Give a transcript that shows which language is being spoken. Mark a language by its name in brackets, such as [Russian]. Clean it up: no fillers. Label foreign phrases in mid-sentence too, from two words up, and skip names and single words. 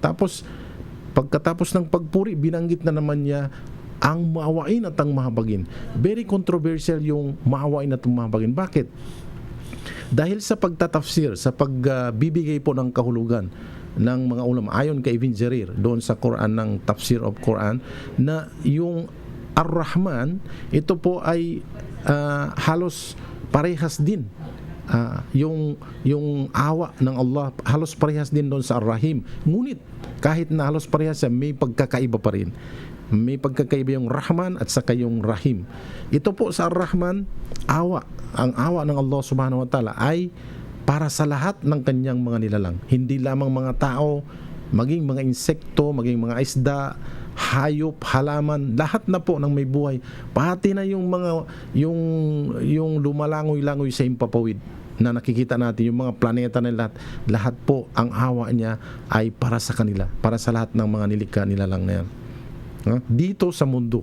[Filipino] Tapos, pagkatapos ng pagpuri, binanggit na naman niya ang mawain at ang mahabagin. Very controversial yung mawain at ang mahabagin. Bakit? Dahil sa pagtatafsir, sa pagbibigay po ng kahulugan ng mga ulama, ayon kay Ibn Jarir doon sa Quran, ng tafsir of Quran, na yung Ar-Rahman, ito po ay halos parehas din. Yung awa ng Allah halos parehas din doon sa Ar-Rahim. Ngunit kahit na halos parehas, may pagkakaiba pa rin. May pagkakaiba yung Rahman at saka yung Rahim. Ito po sa Ar-Rahman, ang awa ng Allah [Arabic] سبحانه وتعالى [Filipino] ay para sa lahat ng kanyang mga nilalang. Hindi lamang mga tao, maging mga insekto, maging mga isda, hayop, halaman, lahat na po ng may buhay, pati na yung lumalangoy-langoy sa himpapawid na nakikita natin, yung mga planeta na lahat po, ang awa niya ay para sa kanila, para sa lahat ng mga nilikha nilalang na yan, dito sa mundo.